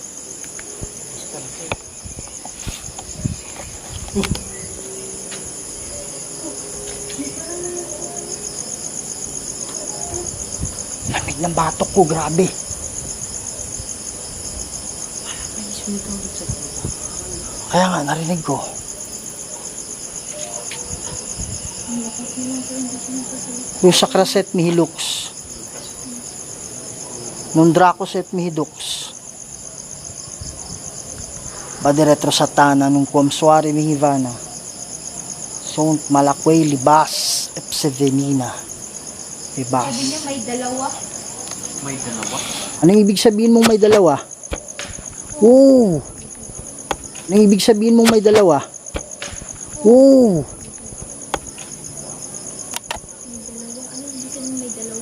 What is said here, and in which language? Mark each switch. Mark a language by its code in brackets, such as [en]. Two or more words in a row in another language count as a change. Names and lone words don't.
[tl] Lamig ng batok ko, grabe. Kaya nga, narinig ko. Lusakraset mihilux. Nundracoset mihidux. Badiretro satana nung kuamsuari mihivana. Sunt malakwe libas epsevenina. Sabi Libas. niya may dalawa. May dalawa. Anong ibig sabihin mong may dalawa? Oo. Anong ibig sabihin mong may dalawa? Oo. Ano hindi sabihin may dalawa?